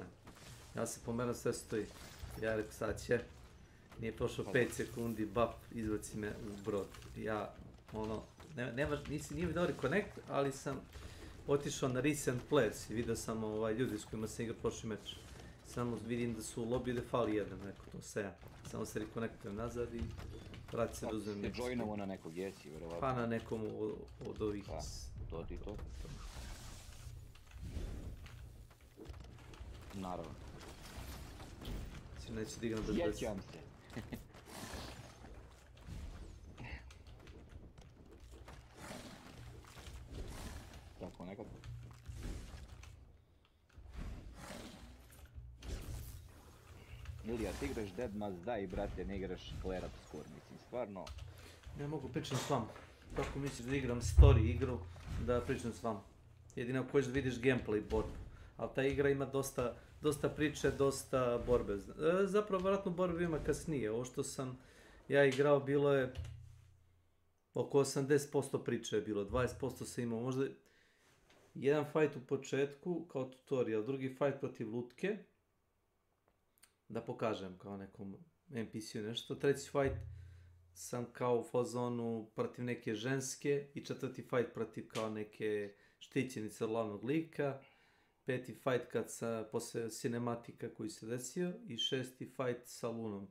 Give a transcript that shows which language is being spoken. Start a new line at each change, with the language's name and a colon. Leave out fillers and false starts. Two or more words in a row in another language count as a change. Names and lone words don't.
Bosnian: Ja se pomeram, sve stoji. Ja rekao, sad će. Nije prošlo 5 sekundi, bap, izbaci me u brod. Ja, nije mi dobri connect, ali sam otišao na
English: recent players
Bosnian: i vidio sam ljudi s kojima sam igrao prošli meč. Samo vidim da su u lobby da fali jedan, neko to se ja. Samo se reconnectujem nazad i vrati se da uzmem nekog. Ste joinovo na nekog, jesi, vjerovatno? Pa na nekom od ovih... Pa, to ti to. Naravno. Neće da igram bez veze. Sjećam se. Tako nekako. Ilija, ti igraš Dead Must Die, brate, ne igraš Clear Up Score, mislim, stvarno... Ne mogu pričam s vama. Kako misliš da igram story igru, da pričam s vama? Jedino ako hoćeš da vidiš gameplay borbu. Ali ta igra ima dosta priče, dosta borbe. Zapravo, vjerojatno borbe ima kasnije. Ovo što sam ja igrao bilo je oko 80% priče je bilo, 20% sam imao možda jedan fight u početku kao tutorial, drugi fight protiv lutke, da pokažem kao nekom NPC-u nešto, treći fight sam kao u fazonu protiv neke ženske i četvrti fight protiv kao neke štićenice od glavnog lika, peti fight kad posle cinematika koji se desio i šesti fight sa Lunom.